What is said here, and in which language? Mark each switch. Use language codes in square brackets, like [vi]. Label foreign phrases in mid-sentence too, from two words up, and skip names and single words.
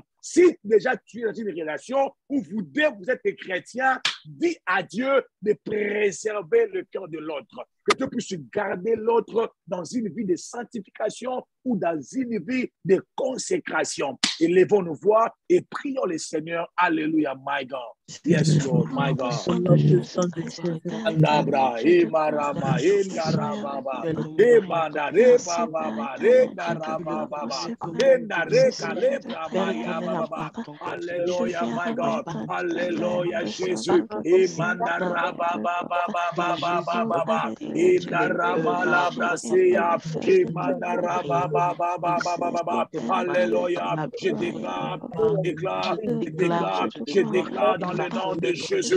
[fr] Si déjà tu es dans une relation où vous êtes chrétiens, dis à Dieu de préserver le cœur de l'autre. que tu puisses garder l'autre dans une vie de sanctification ou dans une vie de consécration. Élevons nos voix et prions le Seigneur. Alléluia, [en] my God. Yes, Lord, my God. Andabra, Emarama, Endarababa, Emandare, Baba, Endarababa, Endare, Kalebrama, Yababa. Alléluia, my God. [fr] Alléluia, Jésus. Emandarababa, Baba, Endarama, Labrasia, Emandarababa, Alléluia. Je déclare dans le nom de Jésus.